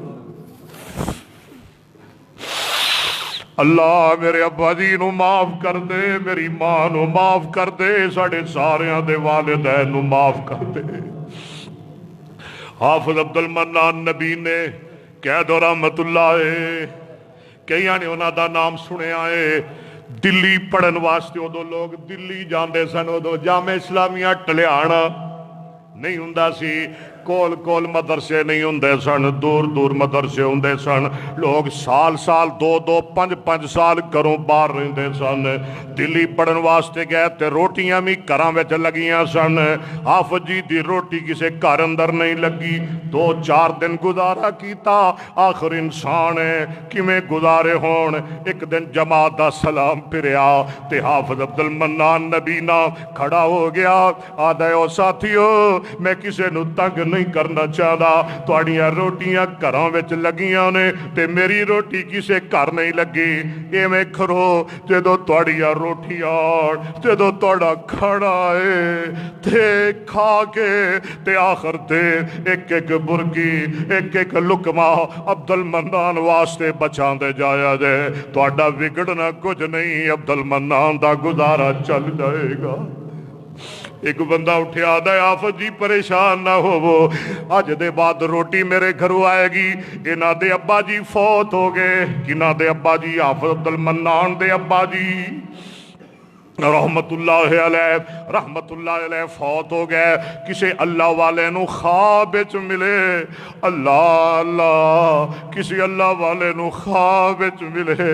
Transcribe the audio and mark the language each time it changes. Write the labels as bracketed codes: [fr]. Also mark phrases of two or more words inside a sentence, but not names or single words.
[pa] اللہ میرے ابا جی نو معاف کر دے، میری ماں نو معاف کر دے، ساڑھے ساریاں دے والدین نو معاف کر دے۔ حافظ عبد المنان نبی نے کہہ دو رحمت اللہ، کئی نے انہاں دا نام سنے آئے، دلی پڑھن واسطے ادو لوگ دلی جاندے سن، ادو جامعہ اسلامیہ ٹلیانا نہیں ہوندا سی، کول کول مدرسے نہیں ہوندے سن، دور دور مدرسے ہوندے سن، لوگ سال سال دو دو پنج پنج سال گھروں باہر رہندے سن، دلی پڑھن واسطے گئے تے روٹیاں بھی گھراں وچ لگیاں سن۔ حافظ جی دی روٹی کسے گھر اندر نہیں لگی، دو چار دن گزارا کیتا، آخر انسان ہے کیویں گزارے ہون۔ ایک دن جماعت دا سلام پھریا تے حافظ عبد المنان نبینا کھڑا ہو گیا، آدھے او ساتھیو میں کسے نو تنگ نہیں کرنا چاہتا، تواڈیاں روٹیاں گھراں وچ لگیاں نے تے میری روٹی کسے گھر نہیں لگی، ایویں کھرو جدوں تواڈیاں روٹیاں جدوں تواڈا کھانا ہے تے کھا کے تے آخر تے ایک ایک برکی ایک ایک لقمہ عبد المنان واسطے بچاں دے جایا جے، تواڈا بگڑنا کچھ نہیں، عبد المنان دا گزارا چل جائے گا۔ ایک بندہ اٹھیا آدھا حافظ جی پریشان نہ ہو، وہ اج دے بعد روٹی میرے گھروں آئے گی، انہاں دے ابا جی فوت ہو گئے، کنہاں دے ابا جی؟ حافظ عبد المنان دے ابا جی رحمت اللہ علیہ فوت ہو گئے، کسے اللہ والے نو خواب وچ ملے، اللہ اللہ کسی اللہ والے نو خواب وچ ملے،